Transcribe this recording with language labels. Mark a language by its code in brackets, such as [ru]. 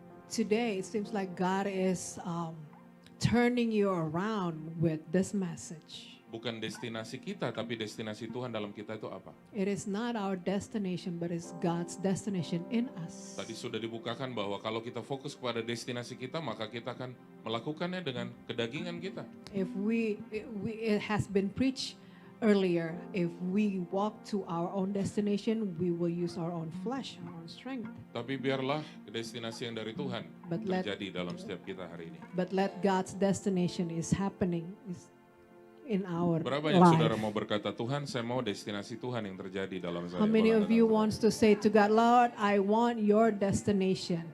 [en] Today, it seems like God is turning you around with this message. [id] Bukan destinasi kita, tapi destinasi Tuhan dalam kita itu apa? [en] It is not our destination, but it's God's destination in us. [id] Tadi sudah dibukakan bahwa kalau kita fokus kepada destinasi kita, maka kita akan melakukannya dengan kedagingan kita. [en] It has been preached earlier, if we walk to our own destination, we will use our own flesh, our own strength. [id] Tapi biarlah destinasi yang dari Tuhan [en] But [id] terjadi dalam setiap kita hari ini. [en] But let God's destination is happening in our [id] Berapa yang [en] life. [id] saudara mau berkata, Tuhan saya mau destinasi Tuhan yang terjadi dalam saya. [en] How many of [id] golongan [en] you [id] darah [en] wants to say to God, Lord, I want your destination,